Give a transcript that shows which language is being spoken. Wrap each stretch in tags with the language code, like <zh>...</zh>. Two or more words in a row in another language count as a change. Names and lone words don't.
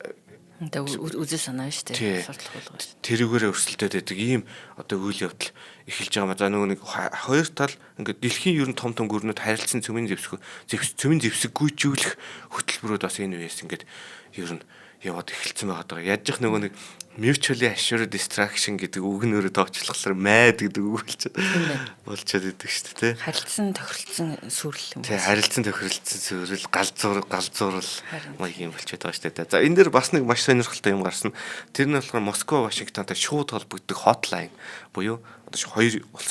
<mn>үзэл санаа шүү дээ. Тэрүүгээр өрсөлдөд байдаг ийм одоо үйл явдал эхэлж байгаа. За нөгөө нэг хоёр тал ингээд дэлхийн ер нь том гүрнүүд харилцсан цөмийн зэвсэг гүйжүүлэх хөтөлбөрүүд бас энэ үеэс ингээд ер нь яваад эхэлсэн байгаа. Яаж их нөгөө нэг</mn> <en>mutually assured distraction</en> <mn>гэдэг үг нөрөө тооцоолохлоор майд гэдэг үг болчиход идэг шүү дээ. Харилцсан тохиролцсон сүрэл юм. Тий, харилцсан тохиролцсон сүрэл, галзуурал маяг юм болчиход байгаа шүү дээ. За энэ дээр бас нэг маш сонирхолтой юм гарсан. Тэр нь болохоор Москва, Вашингтонтой шууд холбогддог hotline буюу одоо хоёр улсын</mn>